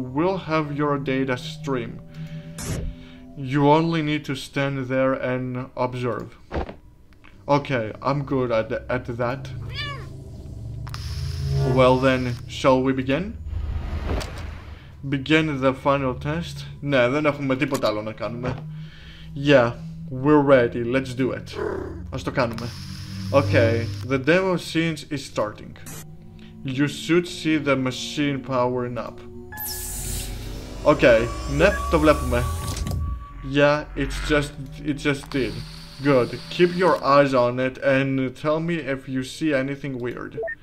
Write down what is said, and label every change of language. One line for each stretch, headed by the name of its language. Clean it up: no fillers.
English: We'll have your data stream. You only need to stand there and observe. Okay, I'm good at that. Well then, shall we begin? Begin the final test?
Greek: Ναι, δεν έχουμε τίποτα άλλο να κάνουμε.
English: Yeah, we're ready. Let's do it.
Greek: Ας το κάνουμε.
English: Okay, the demo scene is starting. You should see the machine powering up.
Greek: Okay, ναι, το βλέπουμε.
English: Yeah, it just did. Good. Keep your eyes on it and tell me if you see anything weird.